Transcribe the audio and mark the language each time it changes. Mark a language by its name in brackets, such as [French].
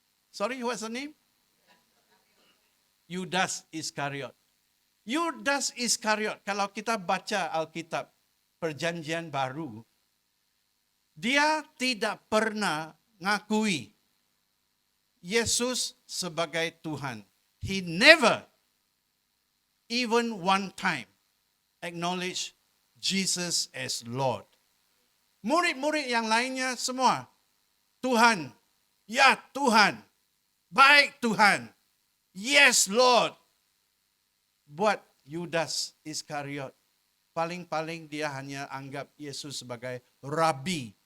[English] Sorry, what's the name? Yudas Iskariot. [Indonesian] Yudas Iskariot, kalau kita baca Alkitab Perjanjian Baru, dia tidak pernah ngakui Yesus sebagai Tuhan. [English] He never, even one time, acknowledge Jesus as Lord. [Indonesian] Murid-murid yang lainnya semua, Tuhan, ya Tuhan, baik Tuhan, [English] yes Lord. [Indonesian] Buat Yudas Iskariot, paling-paling dia hanya anggap Yesus sebagai Rabi.